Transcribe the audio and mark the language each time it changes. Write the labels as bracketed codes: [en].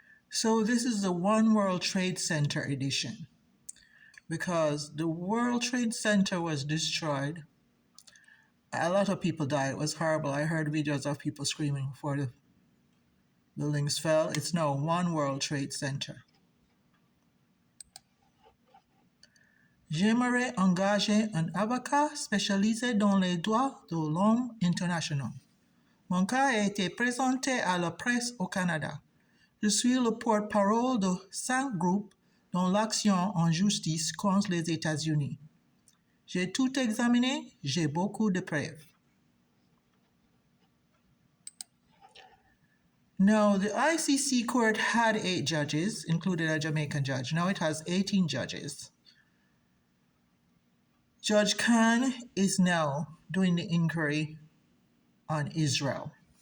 [en] So this is the One World Trade Center edition because the World Trade Center was destroyed. A lot of people died. It was horrible. I heard videos of people screaming before the buildings fell. It's now One World Trade Center. [fr] J'aimerais engager un avocat spécialisé dans les droits de l'homme internationaux. Mon cas a été présenté à la presse au Canada. Je suis le porte-parole de 5 groupes dans l'action en justice contre les États-Unis. J'ai tout examiné, j'ai beaucoup de preuves. [en] Now, the ICC court had 8 judges, including a Jamaican judge. Now it has 18 judges. Judge Khan is now doing the inquiry on Israel.